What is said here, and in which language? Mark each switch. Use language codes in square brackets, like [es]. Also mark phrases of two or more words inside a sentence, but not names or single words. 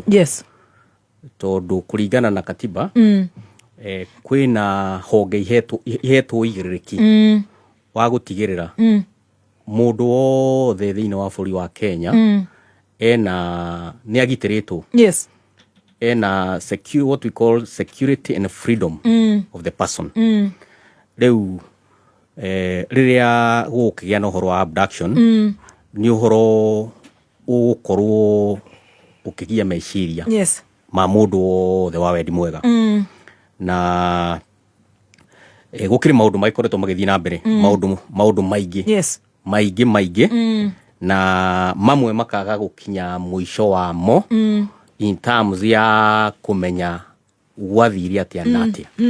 [en] Yes. [ki] Tondu kuringana na katiba kwina honge ihetwo igiriki wa gutigirira mundu wothe thiini wa bũrũri wa Kenya ena ni agitiritwo. [en] Yes. And what we call security and freedom of the person. [ki] Reu riria gukigia no horo wa abduction ni horo ukorwo ukigia meciria ma mundu the wa wendi mwega na gukiri maundu maikoretwo magithii na mbere maundu maigi na mamwe makaga gukinya mwisho wa mo [en] in terms [ki] ya kumenya wathiri atia natia.